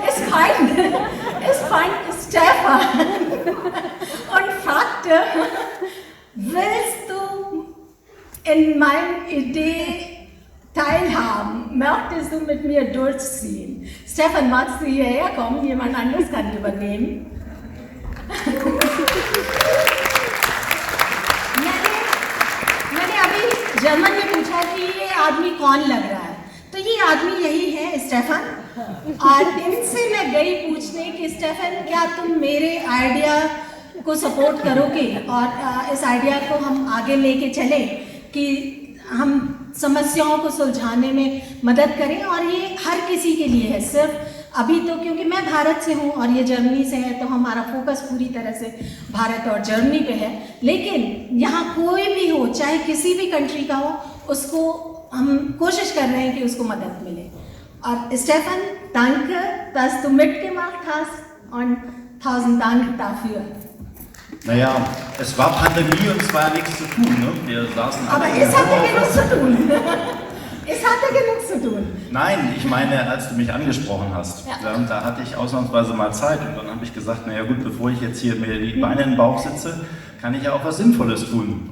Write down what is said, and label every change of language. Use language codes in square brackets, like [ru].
[de] Es fand Stefan und fragte, willst du in meiner Idee teilhaben? Möchtest du mit mir durchziehen? Stefan, magst du hierher kommen? Jemand anderes kann übernehmen. [hi] मैंने अभी German में पूछा कि ये आदमी कौन लग रहा है, तो ये आदमी यही है, स्टेफन। और इनसे मैं गई पूछने कि स्टेफन, क्या तुम मेरे आइडिया को सपोर्ट करोगे और इस आइडिया को हम आगे लेके चले कि हम समस्याओं को सुलझाने में मदद करें। और ये हर किसी के लिए है, सिर्फ अभी तो क्योंकि मैं भारत से हूँ और ये जर्मनी से है, तो हमारा फोकस पूरी तरह से भारत और जर्मनी पे है, लेकिन यहाँ कोई भी हो, चाहे किसी भी कंट्री का हो, उसको हम कोशिश कर रहे हैं कि उसको मदद मिले। और [de] स्टेफन, danke, dass du mitgemacht hast, und 1000 Dank dafür. Naja, es war Pandemie und es war ja nichts zu tun. Ne? Wir saßen alle. Aber es hatte genug zu tun. Es hatte genug zu tun. Nein, ich meine, als du mich angesprochen hast, Ja. da hatte ich ausnahmsweise mal Zeit, und dann habe ich gesagt, naja gut, bevor ich jetzt hier mir die Beine in den Bauch sitze, kann ich ja auch was Sinnvolles tun.